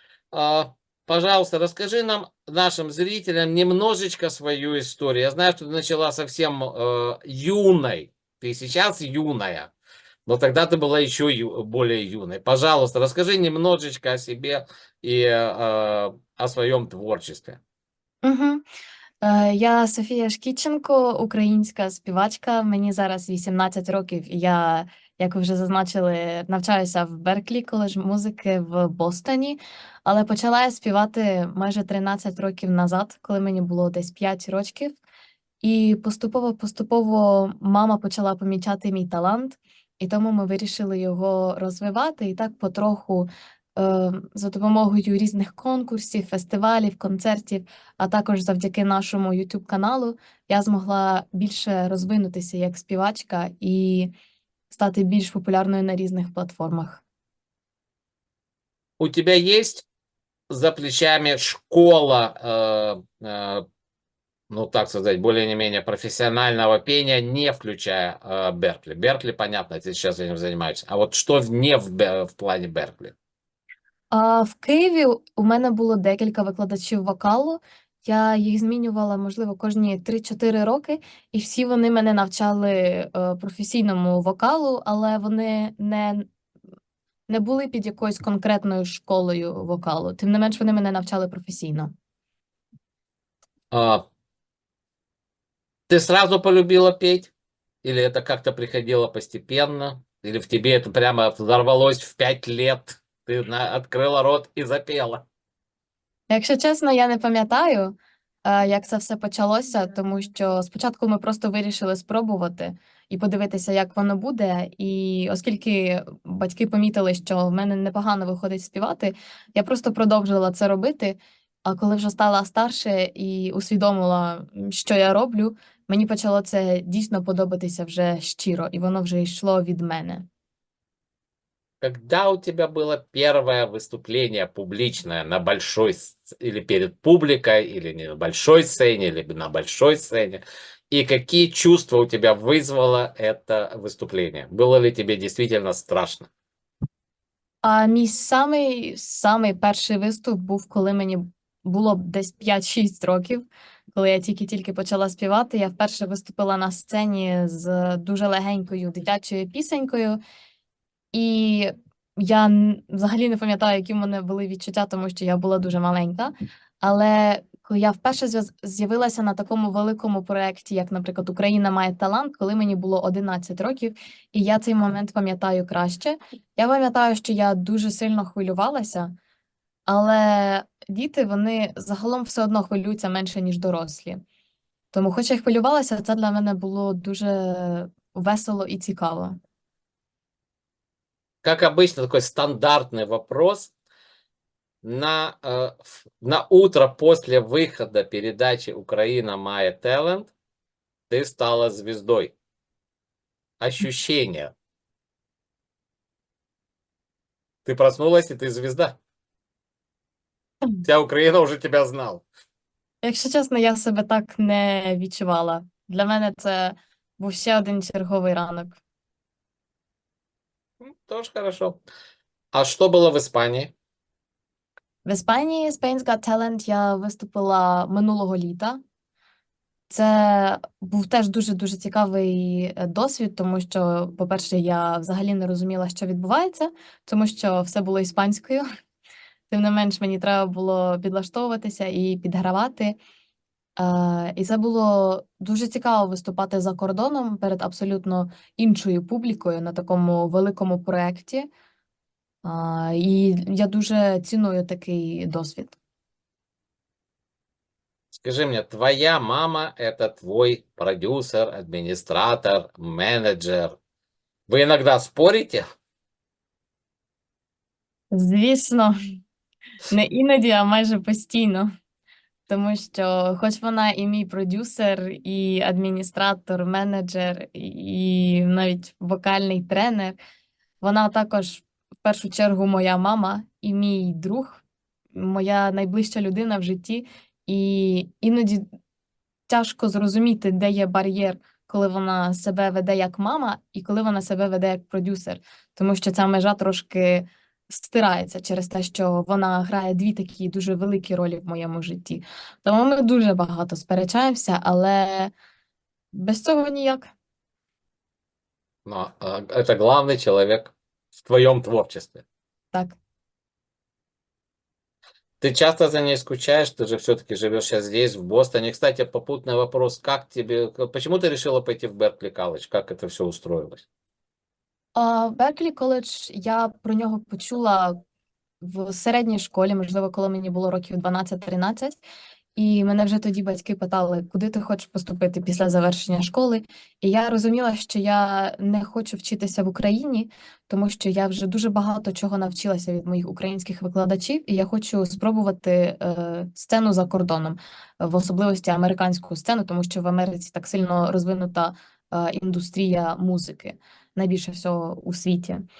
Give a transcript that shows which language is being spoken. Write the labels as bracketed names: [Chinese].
[Russian] Пожалуйста, расскажи нам, нашим зрителям, немножечко свою историю. Я знаю, что ты начала совсем юной, ты сейчас юная, но тогда ты была еще более юной. Пожалуйста, расскажи немножечко о себе и о своем творчестве. Угу. [Ukrainian] Я Софія Шкідченко, українська співачка. Мені зараз 18 років, і я, як ви вже зазначили, навчаюся в Берклі коледж музики в Бостоні. Але почала я співати майже 13 років назад, коли мені було десь 5 років. І поступово мама почала помічати мій талант, і тому ми вирішили його розвивати. І так потроху за допомогою різних конкурсів, фестивалів, концертів, а також завдяки нашому YouTube-каналу я змогла більше розвинутися як співачка і стати більш популярною на різних платформах. [Russian] У тебя есть за плечами школа, ну так сказать, более-менее профессионального пения, не включая Беркли? Беркли, понятно, ты сейчас этим занимаешься. А вот что не в плане Беркли? [Ukrainian] В Києві у мене було декілька викладачів вокалу. Я їх змінювала, можливо, кожні 3-4 роки, і всі вони мене навчали професійному вокалу, але вони не були під якоюсь конкретною школою вокалу. Тим не менш, вони мене навчали професійно. [Russian] Ты сразу полюбила петь? Или это как-то приходило постепенно? Или в тебе это прямо взорвалось в 5 лет? Ты открыла рот и запела? [Ukrainian] Якщо чесно, я не пам'ятаю, як це все почалося, тому що спочатку ми просто вирішили спробувати і подивитися, як воно буде. І оскільки батьки помітили, що в мене непогано виходить співати, я просто продовжила це робити. А коли вже стала старше і усвідомила, що я роблю, мені почало це дійсно подобатися вже щиро, і воно вже йшло від мене. [Russian] Когда у тебя было первое выступление публичное на большой или перед публикой, или не на большой сцене, или на большой сцене, и какие чувства у тебя вызвало это выступление? Было ли тебе действительно страшно? [Ukrainian] Мій самий перший виступ був, коли мені було десь 5-6 років, коли я тільки почала співати. Я вперше виступила на сцені з дуже легенькою дитячою пісенькою. І я взагалі не пам'ятаю, які в мене були відчуття, тому що я була дуже маленька. Але коли я вперше з'явилася на такому великому проєкті, як, наприклад, «Україна має талант», коли мені було 11 років, і я цей момент пам'ятаю краще. Я пам'ятаю, що я дуже сильно хвилювалася, але діти, вони загалом все одно хвилюються менше, ніж дорослі. Тому, хоч я й хвилювалася, це для мене було дуже весело і цікаво. [Russian] Как обычно, такой стандартный вопрос. На утро после выхода передачи «Украина Мая Талент» ты стала звездой. Ощущения. Ты проснулась, и ты звезда. Вся Украина уже тебя знала. [Ukrainian] Якщо чесно, я себе так не відчувала. Для мене це був ще один черговий ранок. [Russian] Тоже хорошо. А что было в Испании? [Ukrainian] В Іспанії Spain's Got Talent я виступила минулого літа. Це був теж дуже-дуже цікавий досвід, тому що, по-перше, я взагалі не розуміла, що відбувається, тому що все було іспанською. Тим не менш, мені треба було підлаштовуватися і підгравати. І це було дуже цікаво виступати за кордоном перед абсолютно іншою публікою на такому великому проєкті. І я дуже ціную такий досвід. [Russian] Скажи мне, твоя мама – это твой продюсер, администратор, менеджер. Вы иногда спорите? [Ukrainian] Звісно, не іноді, а майже постійно. Тому що, хоч вона і мій продюсер, і адміністратор, менеджер, і навіть вокальний тренер, вона також в першу чергу моя мама і мій друг, моя найближча людина в житті. І іноді тяжко зрозуміти, де є бар'єр, коли вона себе веде як мама, і коли вона себе веде як продюсер, тому що ця межа трошки стирається через те, що вона грає дві такі дуже великі ролі в моєму житті. Тому ми дуже багато сперечаємося, але без цього ніяк. [Russian] Но это главный человек в твоем творчестве. [Ukrainian] Так. [Russian] Ты часто за ней скучаешь, ты же все-таки живешь сейчас здесь, в Бостоне. Кстати, попутный вопрос, почему ты решила пойти в Беркли колледж? Как это все устроилось? [Ukrainian] Берклі коледж, я про нього почула в середній школі, можливо, коли мені було років 12-13. І мене вже тоді батьки питали, куди ти хочеш поступити після завершення школи. І я розуміла, що я не хочу вчитися в Україні, тому що я вже дуже багато чого навчилася від моїх українських викладачів, і я хочу спробувати сцену за кордоном, в особливості американську сцену, тому що в Америці так сильно розвинута індустрія музики, найбільше всього у світі.